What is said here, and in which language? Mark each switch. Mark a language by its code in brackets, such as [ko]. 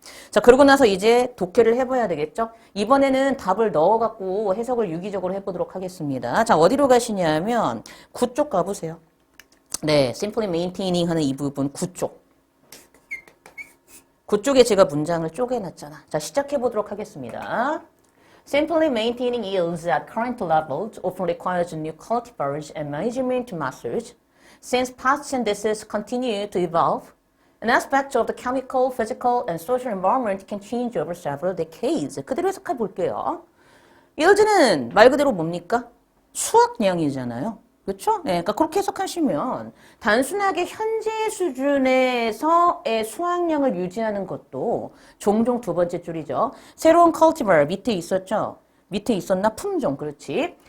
[ko] 자, 그러고 나서 이제 독해를 해봐야 되겠죠? 이번에는 답을 넣어갖고 해석을 유기적으로 해보도록 하겠습니다. 자, 어디로 가시냐면 9쪽 가보세요. 네, [en] simply maintaining [ko] 하는 이 부분 9쪽. 9쪽에 제가 문장을 쪼개놨잖아. 자, 시작해보도록 하겠습니다. [en] Simply maintaining yields at current levels often requires new cultivars and management methods. Since pests and diseases continue to evolve, an aspect of the chemical, physical, and social environment can change over several decades. [ko] 그대로 해석해 볼게요. yield는 말 그대로 뭡니까? 수확량이잖아요. 그렇죠? 네, 그러니까 그렇게 해석하시면 단순하게 현재 수준에서의 수확량을 유지하는 것도 종종 두 번째 줄이죠. 새로운 cultivar 밑에 있었죠? 밑에 있었나? 품종, 그렇지.